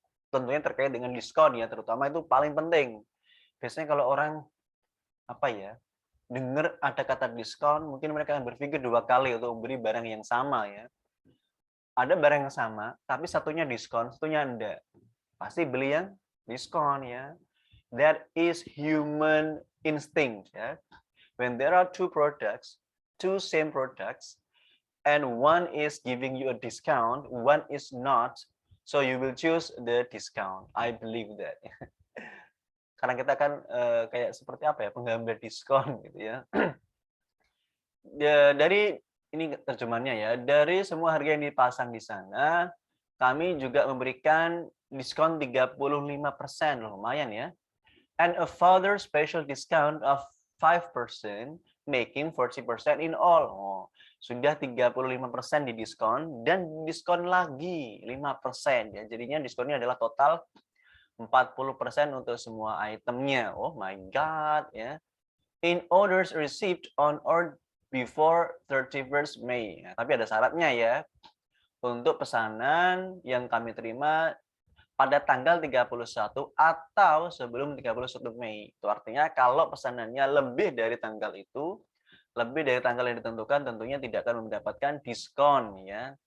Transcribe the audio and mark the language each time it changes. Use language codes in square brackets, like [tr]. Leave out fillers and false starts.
[id] Tentunya terkait dengan diskon ya, terutama itu paling penting. Biasanya kalau orang apa ya, dengar ada kata diskon, mungkin mereka akan berpikir dua kali untuk membeli barang yang sama ya. Ada barang yang sama, tapi satunya diskon, satunya enggak. Pasti beli yang diskon ya. [en] That is human instinct ya. When there are two same products, and one is giving you a discount, one is not, so you will choose the discount. I believe that. [id] Karena kita kan kayak seperti apa ya, penggambar diskon gitu ya. Dari ini terjemahannya ya, dari semua harga yang dipasang di sana, kami juga memberikan diskon 35%, lumayan ya. [en] And a further special discount of 5%, making 40% in all. [id] Oh, sudah 35% di diskon dan diskon lagi 5% ya. Jadinya diskonnya adalah total 40% untuk semua itemnya. [en] Oh my god ya. In orders received on or before 31st May. [id] Ya, tapi ada syaratnya ya. Untuk pesanan yang kami terima pada tanggal 31 atau sebelum 31 Mei. Itu artinya kalau pesanannya lebih dari tanggal itu, lebih dari tanggal yang ditentukan, tentunya tidak akan mendapatkan diskon ya.